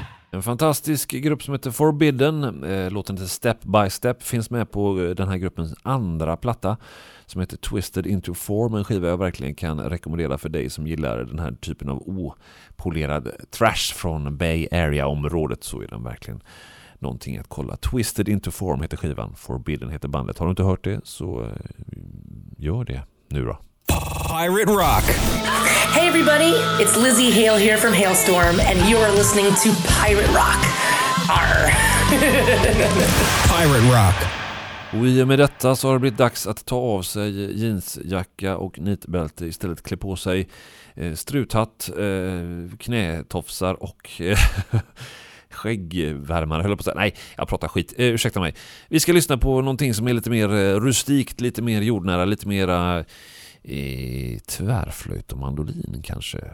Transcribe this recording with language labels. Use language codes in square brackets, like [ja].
[sv] En fantastisk grupp som heter Forbidden, låten heter Step by Step, finns med på den här gruppens andra platta som heter Twisted into Form, en skiva jag verkligen kan rekommendera för dig som gillar den här typen av opolerad trash från Bay Area-området, så är den verkligen någonting att kolla. Twisted into Form heter skivan, Forbidden heter bandet. Har du inte hört det så gör det nu då. [en] Pirate Rock. Hey everybody, it's Lizzie Hale here from Hailstorm and you are listening to Pirate Rock. Arr. Pirate Rock. [sv] Och i och med detta så har det blivit dags att ta av sig jeansjacka och nitbälte, istället klä på sig struthatt, knätofsar och skäggvärmare, höll på att säga. Nej, jag pratar skit. Ursäkta mig. Vi ska lyssna på någonting som är lite mer rustikt, lite mer jordnära, lite mer tvärflöjt och mandolin kanske.